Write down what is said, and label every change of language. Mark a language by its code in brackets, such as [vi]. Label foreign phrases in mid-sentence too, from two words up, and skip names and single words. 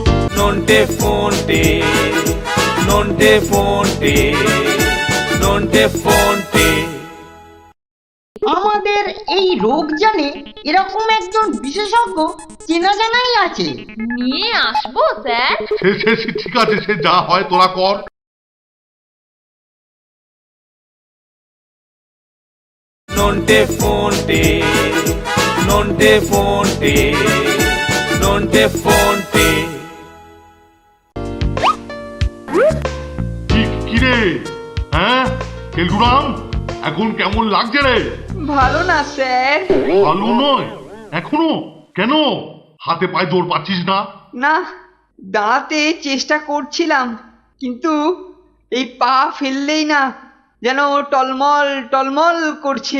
[bn] নন্টে ফন্টে, নন্টে ফন্টে, নন্টে ফন্টে। আমাদের এই রোগ জানে এরকম একজন বিশেষজ্ঞ চেনা জানাই আছে। নিয়ে আসবো স্যার। সে ঠিক আছে, সে যা হয় তোরা কর। Nonte fonte, nonte fonte, nonte fonte. কি হ্যাঁ কেলটুরাম, এখন কেমন লাগছে রে? ভালো না স্যার। ভালো নয় এখনো? কেন? হাতে পায়ে জোর পাচ্ছিস না? না, দাঁড়াতে চেষ্টা করছিলাম, কিন্তু এই পা ফেললেই না যেন টলমল টলমল করছে।